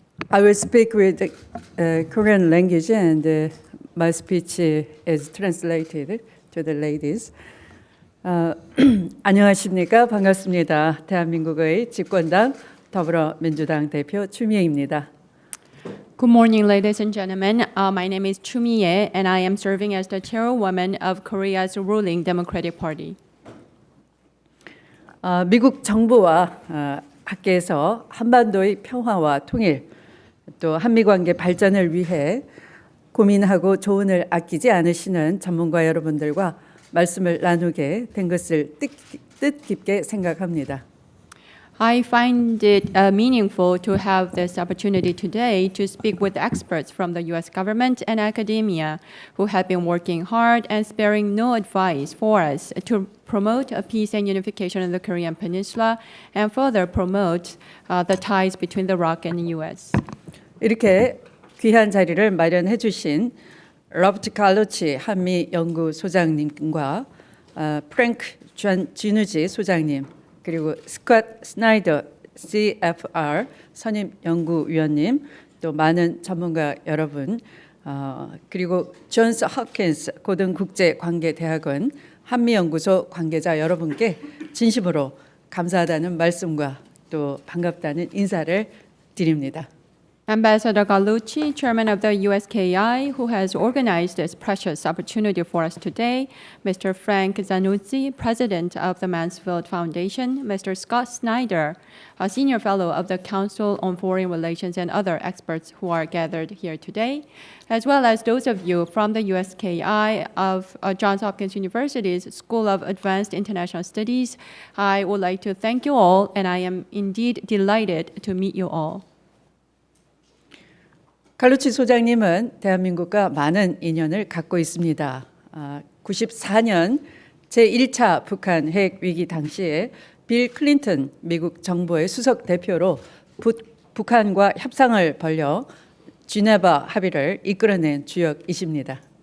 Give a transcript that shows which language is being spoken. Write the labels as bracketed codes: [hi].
[en] I will speak with Korean language, and my speech is translated to the ladies. [ko] 안녕하십니까? 반갑습니다. 대한민국의 집권당 더불어민주당 대표 추미애입니다. [en] Good morning, ladies and gentlemen. My name is Chu Mi-ae, and I am serving as the chairwoman of Korea's ruling Democratic Party. [ko] 미국 정부와 밖에서 한반도의 평화와 통일, 또 한미 관계 발전을 위해 고민하고 조언을 아끼지 않으시는 전문가 여러분들과 말씀을 나누게 된 것을 뜻깊게 생각합니다. [en] I find it meaningful to have this opportunity today to speak with experts from the U.S. government and academia who have been working hard and sparing no advice for us to promote a peace and unification in the Korean Peninsula and further promote the ties between the ROK and the U.S. [ko] 이렇게 귀한 자리를 마련해 주신 로버트 갈루치 한미 연구소장님과 프랭크 지누지 소장님, 그리고 스콧 스나이더 CFR 선임 연구위원님, 또 많은 전문가 여러분, 그리고 존스 홉킨스 고등국제관계대학원 한미연구소 관계자 여러분께 진심으로 감사하다는 말씀과 또 반갑다는 인사를 드립니다. [en] Ambassador Gallucci, chairman of the USKI, who has organized this precious opportunity for us today, Mr. Frank Zanuzzi, president of the Mansfield Foundation, Mr. Scott Snyder, a senior fellow of the Council on Foreign Relations, and other experts who are gathered here today, as well as those of you from the USKI of Johns Hopkins University's School of Advanced International Studies. I would like to thank you all, and I am indeed delighted to meet you all. [ko] 갈루치 소장님은 대한민국과 많은 인연을 갖고 있습니다. 94년 제1차 북한 핵 위기 당시에 빌 클린턴 미국 정부의 수석 대표로 북한과 협상을 벌여 지네바 합의를 이끌어낸 주역이십니다.